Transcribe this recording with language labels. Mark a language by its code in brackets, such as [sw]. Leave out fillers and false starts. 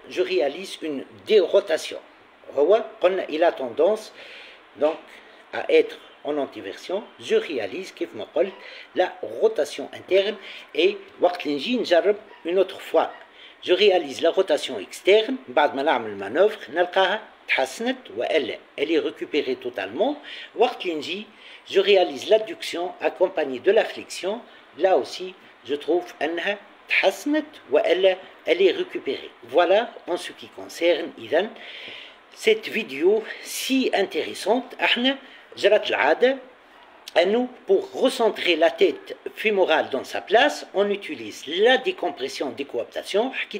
[fr] Je réalise une dérotation. Il a tendance donc à être en antiversion. Je réalise la rotation interne et une autre fois. Je réalise la rotation externe. [ar] بعد ما نعمل المانوفر نلقاها تحسنت [fr] elle est récupérée totalement. [ar] وقت اللي نجي [fr] je réalise l'adduction accompagnée de la flexion. Là aussi je trouve [ar] أنها تحسنت [fr] elle est récupérée. Voilà en ce qui concerne إذن cette vidéo si intéressante. [ar] احنا جرت العادة [fr] nous, pour recentrer la tête fémorale dans sa place, on utilise la décompression décoaptation.